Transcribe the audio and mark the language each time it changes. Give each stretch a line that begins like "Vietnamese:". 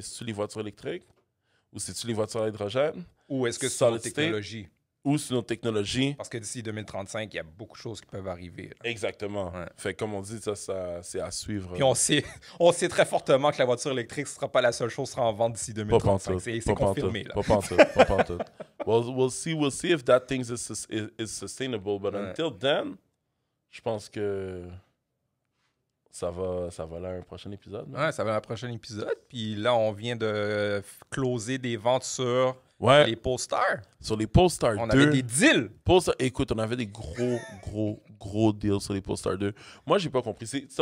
French: C'est-tu les voitures électriques? Ou c'est-tu les voitures à hydrogène? Ou est-ce que c'est la technologie? Ou sur notre technologie. Parce que d'ici 2035, il y a beaucoup de choses qui peuvent arriver. Là. Exactement. Ouais. Fait comme on dit, ça c'est à suivre. Puis on sait très fortement que la voiture électrique ne sera pas la seule chose qui sera en vente d'ici 2035. C'est confirmé. Là. Pas pantoute.
English: We'll see if that thing is sustainable. But until then,
French: je pense que ça va là un prochain épisode. Ouais, ça va à un prochain épisode. Puis là, on vient de closer des ventes sur... les Polestar. Sur les Polestar 2. On avait des deals. Écoute, on avait des gros deals sur les Polestar 2. Moi, j'ai pas compris.